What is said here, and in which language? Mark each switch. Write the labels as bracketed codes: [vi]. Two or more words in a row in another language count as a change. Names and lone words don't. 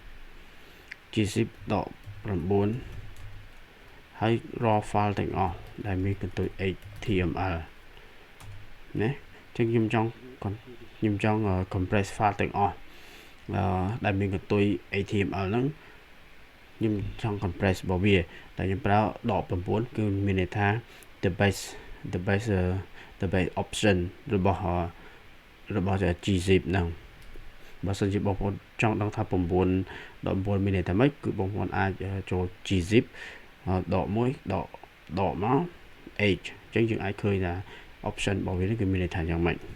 [km] 19 ហើយរាល់ file ទាំងអស់ដែលមានកន្ទុយ html ណាអញ្ចឹងខ្ញុំចង់ compress file ទាំងអស់ដែលមានកន្ទុយ html ហ្នឹងខ្ញុំចង់ compress របស់វាតែខ្ញុំប្រើដក 9 គឺមានន័យថា [en] the best option [km] របស់ gzip ហ្នឹងបើសិនជាបងប្អូនចង់ដឹងថា 9 មានន័យថាម៉េចគឺបងប្អូនអាចចូល gzip ដកមក h អញ្ចឹងយើងអាចឃើញថា option របស់វាគឺមានន័យថាយ៉ាងម៉េច